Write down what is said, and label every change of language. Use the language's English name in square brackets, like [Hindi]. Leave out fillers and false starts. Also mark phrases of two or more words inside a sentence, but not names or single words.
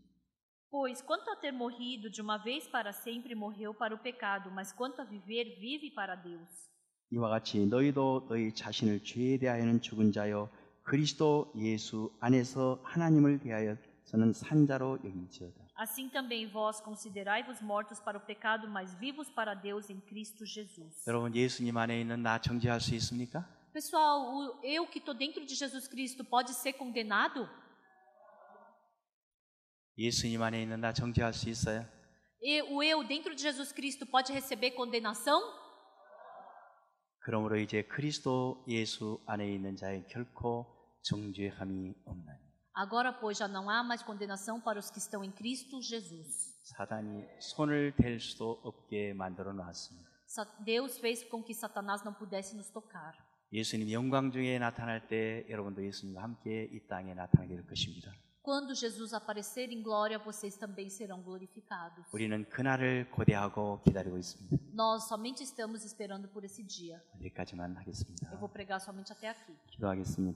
[Portuguese] Pois quanto a ter morrido de uma vez para sempre, morreu para o pecado, mas quanto a viver, vive para Deus. [Korean] 이와 같이 너희도 너희 자신을 죄에 대하여는 죽은 자요 그리스도 예수 안에서 하나님을 대하여서는 산 자로 여기지어다. [Portuguese] Assim também vós considerai-vos mortos para o pecado, mas vivos para Deus em Cristo Jesus. [Korean] 여러분 예수님 안에 있는 나 정죄할 수 있습니까? [Portuguese] Pessoal, eu que estou dentro de Jesus Cristo pode ser condenado? [Korean] 예수님 안에 있는 나 정죄할 수 있어요? [Portuguese] O eu dentro de Jesus Cristo pode receber condenação? [Korean] 그러므로 이제 그리스도 예수 안에 있는 자에 결코 정죄함이 없나니 [Portuguese] Agora, pois, já não há mais condenação para os que estão em Cristo Jesus. [Korean] 사단이 손을 댈 수도 없게 만들어 놨습니다. [Portuguese] Deus fez com que Satanás não pudesse nos tocar. [Korean] 예수님 영광 중에 나타날 때 여러분도 예수님과 함께 이 땅에 나타나게 될 것입니다. [Portuguese] Quando Jesus aparecer em glória, vocês também serão glorificados. [Korean] 우리는 그날을 고대하고 기다리고 있습니다. [Portuguese] Nós somente estamos esperando por esse dia. [Korean] 여기까지만 하겠습니다. [Portuguese] Eu vou pregar somente até aqui. [Korean] 기도하겠습니다.